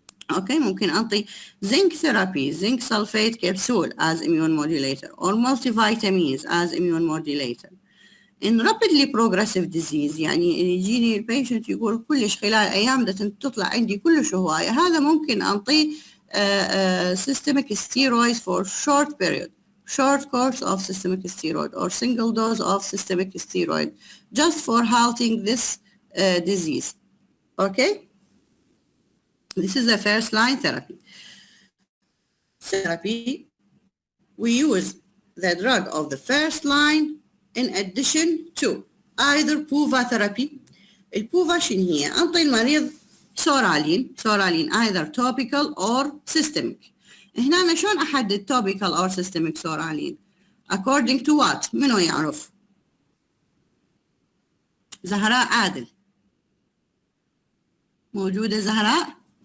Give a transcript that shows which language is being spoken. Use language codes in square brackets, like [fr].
[ar] اوكي، ممكن انطي زنك ثيرابي، زنك سلفيت كبسول [en] as immune modulator or multivitamins as immune modulator. in rapidly progressive disease [ar] يعني يجيني البيشنت يقول كلش خلال ايام تطلع عندي كلش هوايه، هذا ممكن انطي [en] systemic steroids for short period, short course of systemic steroid or single dose of systemic steroid just for halting this disease. Okay, this is the first line therapy. We use the drug of the first line in addition to either PUVA therapy. [ar] البوفا شنو هي؟ أنطي المريض سورالين [en] either topical or systemic. [ar] هنا أنا شلون أحدد [en] topical or systemic [ar] سورالين؟ [en] according to what؟ [ar] منو يعرف؟ زهراء عادل موجودة؟ زهراء؟